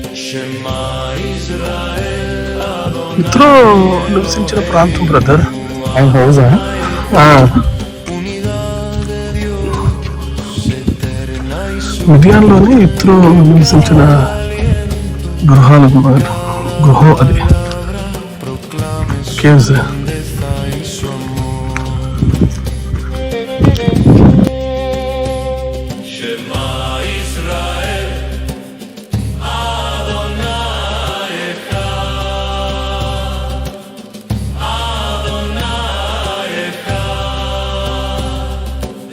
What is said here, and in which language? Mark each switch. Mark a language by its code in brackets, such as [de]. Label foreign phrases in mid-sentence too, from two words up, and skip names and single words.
[he] שמע ישראל אדוני [te] ఇతరు నివసించిన ప్రాంతం బ్రదర్. ఆయన హౌజా? [es] unidad de Dios eterna y su [te] మిథియాన్లోనే ఇతరు నివసించిన గృహాలు గృహం అది [es] proclame su [te] కేవ్స్. [es] grandeza y su amor. [he] שמע ישראל אדוני אחד אדוני אחד.